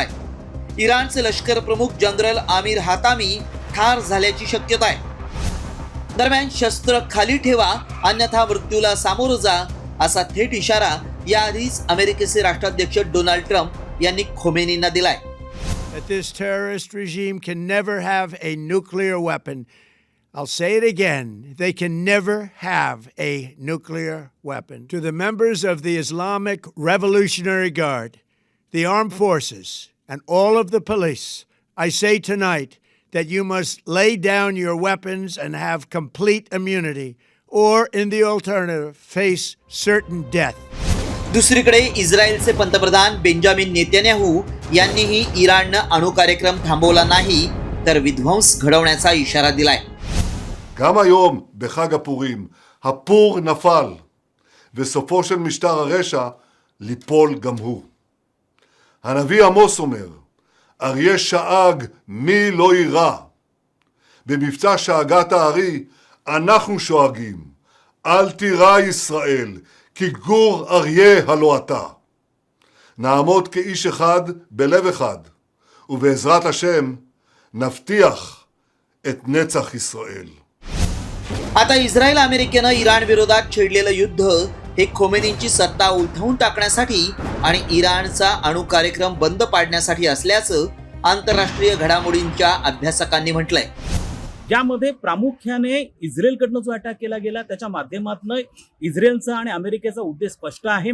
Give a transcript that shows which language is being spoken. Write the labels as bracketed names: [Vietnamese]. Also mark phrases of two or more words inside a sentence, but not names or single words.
[Marathi] इराणचे लष्कर प्रमुख जनरल आमिर हातामी ठार झाल्याची शक्यता आहे. दरम्यान शस्त्र खाली ठेवा अन्यथा मृत्यूला सामोरं जा असा थेट इशारा याआधीच अमेरिकेचे राष्ट्राध्यक्ष डोनाल्ड ट्रम्प यांनी खोमेनींना दिलाय. [English] That this terrorist regime can never have a nuclear weapon. I'll say it again. They can never have a nuclear weapon. To the members of the Islamic Revolutionary Guard, the armed forces, and all of the police, I say tonight that you must lay down your weapons and have complete immunity, or in the alternative, face certain death. [Marathi] दुसरीकडे इस्रायलचे पंतप्रधान बेंजामिन नेतन्याहू यांनीही इराणनं अणुकार्यक्रम थांबवला नाही तर विध्वंस घडवण्याचा इशारा दिलाय. [Hebrew] גם היום בחג הפורים, הפור נפל, וסופו של משטר הרשע ליפול גם הוא. הנביא עמוס אומר, אריה שאג מי לא יירא. במבצע שאגת הארי אנחנו שואגים, אל תירא ישראל, כי גור אריה הלא אתה. נעמוד כאיש אחד בלב אחד, ובעזרת השם נבטיח את נצח ישראל. [Marathi] आता इस्रायल अमेरिकेनं इराण विरोधात छेडलेलं युद्ध हे खोमेनींची सत्ता उलथवून टाकण्यासाठी आणि इराणचा अणु कार्यक्रम बंद पाडण्यासाठी असल्याचं आंतरराष्ट्रीय घडामोडींच्या अभ्यासकांनी म्हटलंय. ज्यामध्ये प्रामुख्याने इस्रायलकडनं जो अटॅक केला गेला त्याच्या माध्यमातून इस्रायलचा आणि अमेरिकेचा उद्देश स्पष्ट आहे.